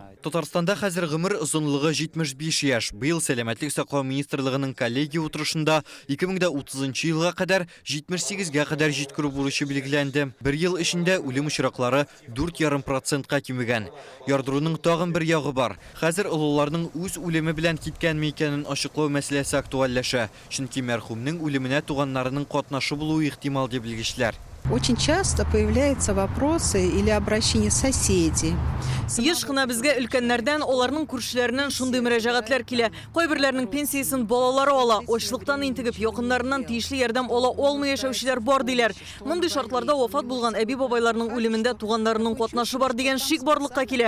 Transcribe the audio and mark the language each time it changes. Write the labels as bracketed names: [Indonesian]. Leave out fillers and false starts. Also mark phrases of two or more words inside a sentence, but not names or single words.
[Tatar] Татарстанда хәзер гомер озынлыгы 75 яшь. Быел Сәламәтлек саклау министрлыгының коллегия утырышында 2030 елга кадәр 78-гә кадәр җиткерү бурычы билгеләнде. Бер ел эчендә үлем очраклары 4,5%-ка кимегән. Ярдыруның тагын бер ягы бар. Хәзер олыларның үз үлеме белән киткәнме икәнен ачыклау мәсьәләсе актуальләшә. Чөнки мәрхүмнең үлеменә туганнарының катнашы булуы ихтимал дип билгечләр. [Russian] Очень часто появляются вопросы или обращения соседей. [Tatar] Еш кына безгә өлкәннәрдән, аларның күршеләреннән шундый мөрәҗәгатьләр килә. Кайберләрнең пенсиясын балалары ала, ачлыктан интегеп якыннарыннан тиешле ярдәм ала алмый яшәүчеләр бар диләр. Мондый шартларда вафат булган әби-бабайларның үлемендә туганнарының катнашы бар дигән шик барлыкка килә.